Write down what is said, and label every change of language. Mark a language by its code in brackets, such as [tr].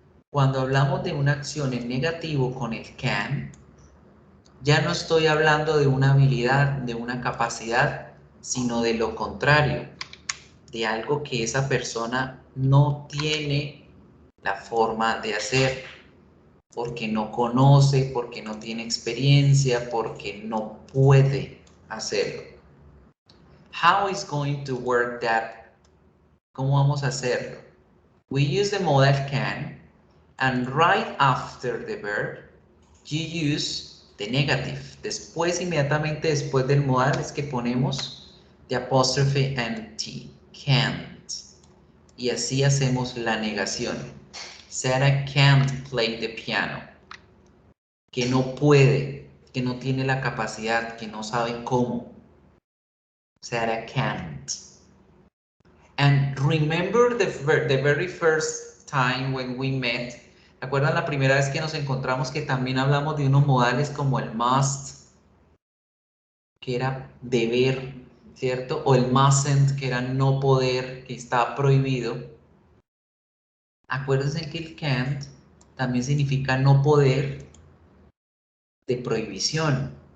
[es] Cuando hablamos de una acción en negativo con el can, ya no estoy hablando de una habilidad, de una capacidad, sino de lo contrario, de algo que esa persona no tiene la forma de hacer, porque no conoce, porque no tiene experiencia, porque no puede hacerlo. [en] How is going to work that? [es] ¿Cómo vamos a hacerlo? [en] We use the modal can, and right after the verb, you use the negative. [es] Después, inmediatamente después del modal, es que ponemos [en] the apostrophe and T, can't. [es] Y así hacemos la negación. [en] Sarah can't play the piano. [es] Que no puede, que no tiene la capacidad, que no sabe cómo. [en] Sarah can't. And remember the very first time when we met. [es] ¿Recuerdan la primera vez que nos encontramos que también hablamos de unos modales como el must, que era deber, ¿cierto? O el mustn't, que era no poder, que está prohibido. Acuérdense que el can't también significa no poder de prohibición.